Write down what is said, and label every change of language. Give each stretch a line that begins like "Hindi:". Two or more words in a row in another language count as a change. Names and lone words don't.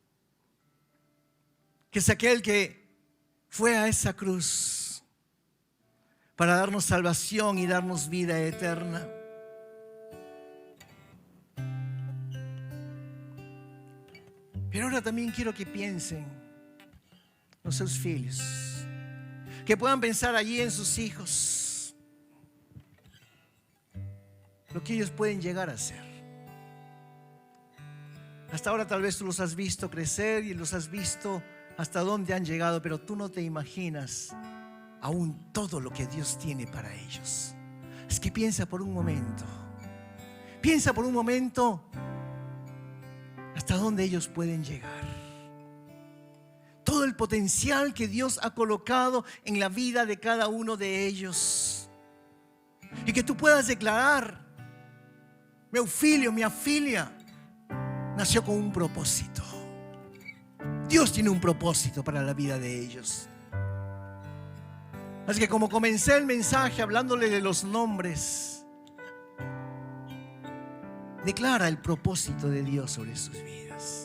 Spanish: Que es aquel que fue a esa cruz para darnos salvación y darnos vida eterna. Pero ahora también quiero que piensen los
Portuguese: seus filhos,
Spanish: que puedan pensar allí en sus hijos, lo que ellos pueden llegar a ser. Hasta ahora tal vez tú los has visto crecer y los has visto hasta dónde han llegado, pero tú no te imaginas aún todo lo que Dios tiene para ellos. Es que piensa por un momento hasta dónde ellos pueden llegar. Todo el potencial que Dios ha colocado en la vida de cada uno de ellos. Y que tú puedas declarar:
Portuguese: meu filho, minha filha,
Spanish: nació con un propósito. Dios tiene un propósito para la vida de ellos. Así que como comencé el mensaje hablándole de los nombres, declara el propósito de Dios sobre sus vidas.